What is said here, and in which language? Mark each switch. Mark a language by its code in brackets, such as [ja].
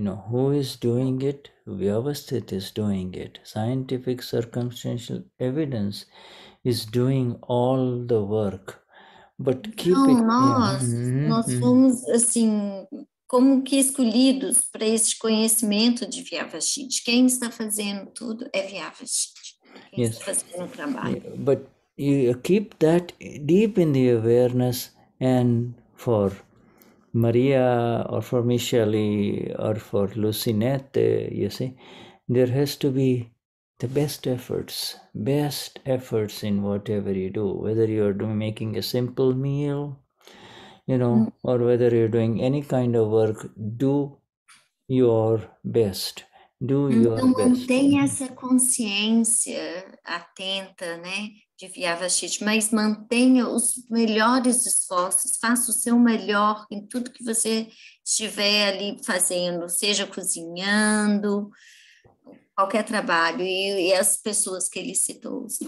[en] Who is doing it? Vyavasthit is doing it. Scientific circumstantial evidence is doing all the work. But keep it. [pt] Nós somos assim, como que escolhidos para este conhecimento de Vyavasthit. Quem está fazendo tudo é Vyavasthit. Quem está fazendo o trabalho. [en] But you keep that deep in the awareness, and for Maria or for Michele or for Luzinete, you see, there has to be the best efforts in whatever you do, whether you're making a simple meal, or whether you're doing any kind of work, do your best. [pt] Então, mantenha essa consciência atenta, né, de Vyavasthit, mas mantenha os melhores esforços, faça o seu melhor em tudo que você estiver ali fazendo, seja cozinhando, qualquer trabalho, e as pessoas que ele citou.